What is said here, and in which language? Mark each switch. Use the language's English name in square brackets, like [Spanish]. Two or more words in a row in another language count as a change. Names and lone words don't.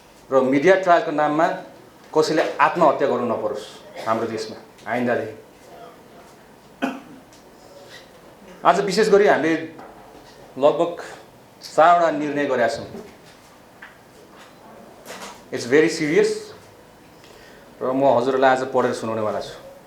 [Nepali] र मिडिया ट्रायलको नाममा कसैले आत्महत्या गर्नु नपरोस् हाम्रो देशमा आइन्दादेखि। आज विशेष गरी हामीले लगभग चारवटा निर्णय गरेका छौँ। [English] It's very serious [Nepali] र म हजुरहरूलाई आज पढेर सुनाउनेवाला छु।